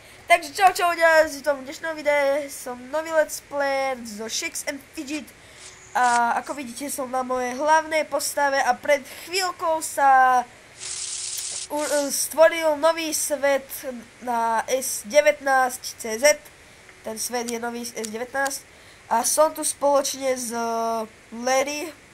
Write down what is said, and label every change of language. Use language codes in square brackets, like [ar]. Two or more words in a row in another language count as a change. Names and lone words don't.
[sk] Takže čau ľudia, v tom dnešnom videu som nový [en] let's player [sk] zo Shakes and Fidget. A ako vidíte, som na mojej hlavnej postave a pred chvíľkou sa stvoril nový svet na S19CZ. Ten svet je nový S19 a som tu spoločne s Larry.